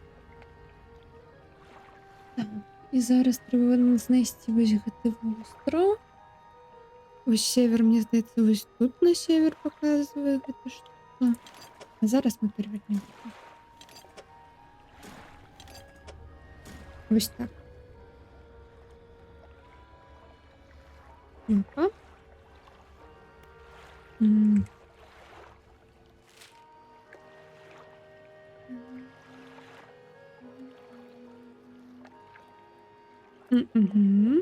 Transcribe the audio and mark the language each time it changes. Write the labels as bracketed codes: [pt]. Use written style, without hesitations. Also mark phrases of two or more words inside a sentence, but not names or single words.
[be] Так. І зараз треба знайти ось гэты востраў. Ось север, мне здаецца, ось тут на север показывае гэта штука. А зараз мы перавернем. Ось так. Ну-ка. М. Мгм.